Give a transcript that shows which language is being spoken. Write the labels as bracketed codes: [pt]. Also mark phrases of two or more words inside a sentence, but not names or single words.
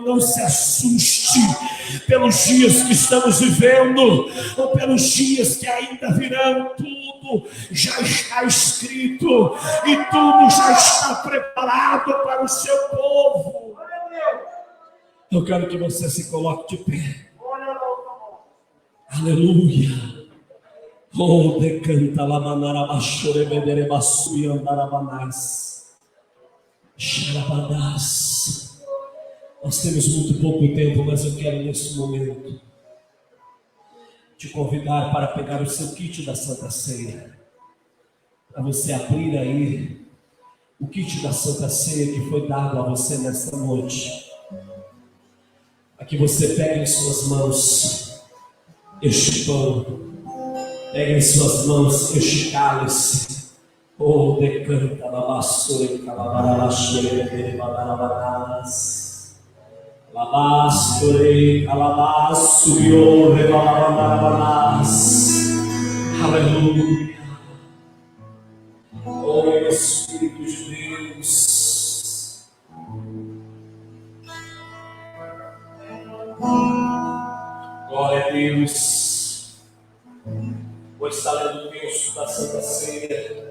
[pt] Não se assuste pelos dias que estamos vivendo, ou pelos dias que ainda virão. Tudo já está escrito e tudo já está preparado para o seu povo. Eu quero que você se coloque de pé. Aleluia. Oh, decanta la manara bachore bedere basu e andarabanás. Xarabadas. Nós temos muito pouco tempo, mas eu quero nesse momento te convidar para pegar o seu kit da Santa Ceia, para você abrir aí o kit da Santa Ceia que foi dado a você nesta noite, para que você pegue em suas mãos este pão, pegue em suas mãos este cálice. Oh, decanta la basura, calabarabashure, badarabanas. Labasture, calabassurio, rebalabanas. Aleluia. Oh, Espírito de Deus. Glória a Deus. Hoje está lendo o texto da Santa Ceia.